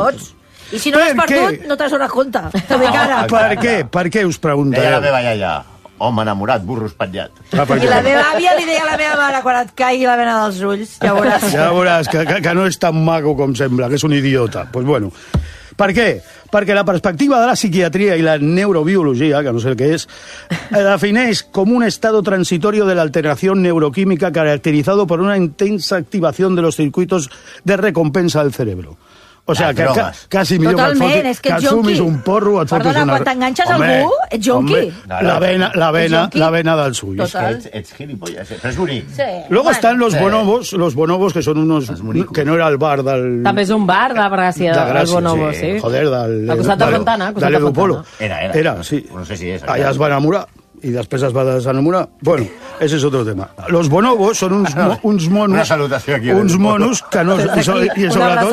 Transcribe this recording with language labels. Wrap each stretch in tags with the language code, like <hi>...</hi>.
<ca>Tots. I si no l'has perdut, no te'ls dones compte. Per què? Per què us preguntareu? Deia la meva iaia. Home enamorat, burro espatllat. I la meva àvia li deia a la meva mare quan et caigui la vena dels ulls. Ja veuràs. Ja veuràs, que no és tan maco com sembla, que és un idiota. Pues bueno. Per què? Perquè la perspectiva de la psiquiatria i la neurobiologia, que no sé el que és, defineix com</ca> <es>un estado transitorio de la alteración neuroquímica caracterizado por una intensa activación de los circuitos de recompensa del cerebro.</es> <ca>O sea, casi millor que et fumis un porro o et fotis una... Perdona, quan t'enganxes algú, ets junqui.</ca> <es>La vena del suyo.</es> <ca>Total. Ets gilipollas, però és bonic.</ca> <es>Luego están los bonobos, que son unos...</es> <ca>Que no era el bar del... També és un bar de Gràcia, els bonobos, sí. Joder, del... Al costat de Fontana, Era, sí. No sé si és. Allà es va enamorar. I després es va desenamorar.</ca> <es>Bueno, ese es otro tema. Los bonobos son uns monos...</es> <ca>Una salutació aquí. Uns monos que no... I sobretot</ca>